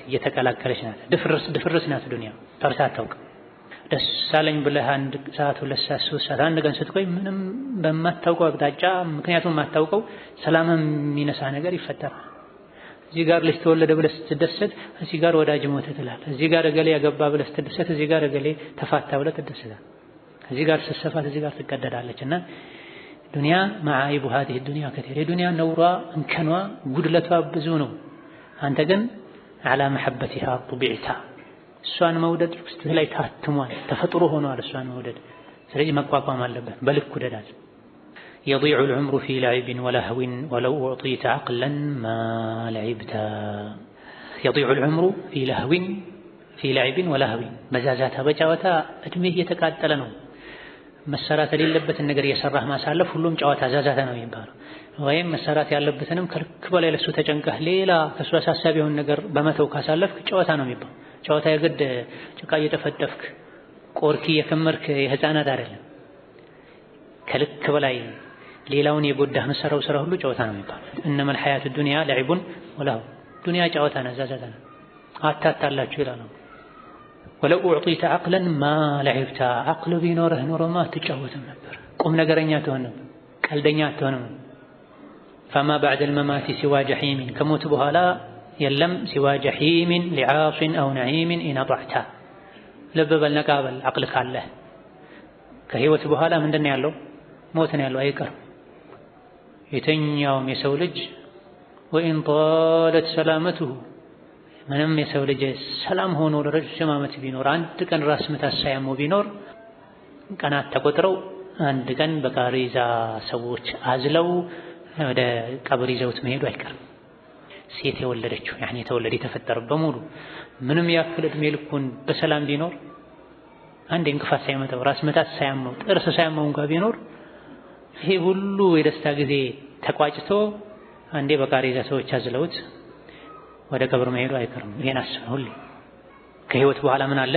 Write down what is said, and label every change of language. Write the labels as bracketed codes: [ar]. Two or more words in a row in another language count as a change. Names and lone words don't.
[am] እየተቀላቀለች ናት። ድፍርስ ናት ዱንያ። ጠርታ አታውቅም። ደስ አለኝ ብለህ 1 ሰዓት 2 ሰዓት 3 ሰዓት አንድ ቀን ስትቆይ ምንም በማታውቀው አቅጣጫ ምክንያቱም የማታውቀው ሰላም የሚነሳ ነገር ይፈጠራል። እዚህ ጋር ልጅ ተወለደ ብለህ ስትደሰት እዚህ ጋር ወዳጅ ሞተ ትላለህ። እዚህ ጋር እገሌ ያገባ ብለህ ስትደሰት እዚህ ጋር እገሌ ተፋታ ብለህ ትደሰታለህ። እዚህ ጋር ስትሰፋት እዚህ ጋር ትቀደዳለችና ዱንያ መዓይቡ [ar] هذه الدنيا كثير [am] የዱንያ ነውሯ እንከኗ ጉድለቷ ብዙ ነው። አንተ ግን [ar] على محبتها طبعتها [am] እሷን መውደድ ውስጥህ ላይ ታትሟል፣ ተፈጥሮ ሆኗል እሷን መውደድ። ስለዚህ መቋቋም አለብህ፣ በልክ ውደዳት። [ar] يضيع العمر في لعب ولهو ولو أعطيت عقلا ما لعبت يضيع العمر في لعب ولهو [am] መዛዛታ በጨዋታ እድሜህ እየተቃጠለ ነው። መሰራት የሌለበትን ነገር እየሰራህ ማሳለፍ ሁሉም ጨዋታ ዛዛታ ነው የሚባለው። ወይም መሰራት ያለበትንም ከልክ በላይ ለሱ ተጨንቀህ ሌላ ከሱ አሳሳቢ የሆነ ነገር በመተው ካሳለፍክ ጨዋታ ነው የሚባለው። ጨዋታ የግድ ጭቃ እየጠፈጠፍክ ቆርኪ የከመርክ የህፃናት አይደለም። ከልክ በላይ ሌላውን የጎዳህ መሰራው ስራ ሁሉ ጨዋታ ነው የሚባለው። እነማ [ar] الحياة الدنيا لعب ولهو [am] ዱንያ ጨዋታ ነው፣ ዛዛታ ነው። አታታላችሁ ይላል። ወለው [ar] أعطيت عقلا ما لعبت عقل [am] ቢኖርህ ኖሮማ አትጫወትም ነበር፣ ቁም ነገረኛ ትሆን ነበር፣ ቀልደኛ አትሆንም። [ar] فما بعد الممات سوى جحيم [am] ከሞት በኋላ የለም [ar] سوى جحيم لعاص أو نعيم إن أطعت [am] ልብ በል ነቃ በል አቅል ካለህ። ከህይወት በኋላ ምንድን ነው ያለው? ሞት ነው ያለው፣ አይቀርም። የተኛውም የሰው ልጅ [ar] وإن طالت سلامته [am] ምንም የሰው ልጅ ሰላም ሆኖ ለረጅም ዓመት ቢኖር አንድ ቀን ራስ ምታት ሳያመው ቢኖር ቀናት ተቆጥረው አንድ ቀን በቃሪዛ ሰዎች አዝለው ወደ ቀብር ይዘውት መሄዱ አይቀርም። ሴት የወለደችው የተወለደ የተፈጠረ በሙሉ ምንም ያክል እድሜ ልኩን በሰላም ቢኖር አንድ እንቅፋት ሳይመጣው ራስ ምታት ሳያመው ጥርስ ሳያመው እንኳን ቢኖር ይሄ ሁሉ የደስታ ጊዜ ተቋጭቶ አንዴ በቃሪዛ ሰዎች አዝለውት ወደ ቀብር መሄዱ አይቀርም። ይሄን አስበው ሁሉ ከህይወት በኋላ ምን አለ?